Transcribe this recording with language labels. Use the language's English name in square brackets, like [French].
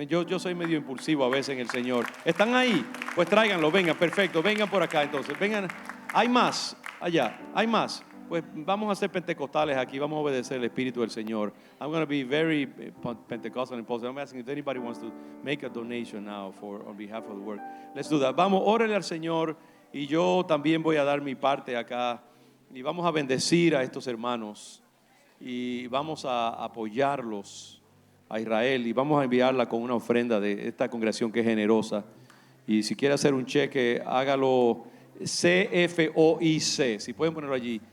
[Spanish] Yo soy medio impulsivo a veces en el Señor. ¿Están ahí? Pues tráiganlo, vengan, perfecto, vengan por acá entonces, vengan. Hay más allá, hay más. Pues vamos a ser pentecostales aquí, vamos a obedecer el Espíritu del Señor. [English] I'm going to be very Pentecostal and positive. I'm asking if anybody wants to make a donation now on behalf of the work. Let's do that. [Spanish] Vamos, órale al Señor Y yo también voy a dar mi parte acá. Y vamos a bendecir a estos hermanos. Y vamos a apoyarlos a Israel. Y vamos a enviarla con una ofrenda de esta congregación que es generosa. Y si quiere hacer un cheque, hágalo CFOIC. Si pueden ponerlo allí.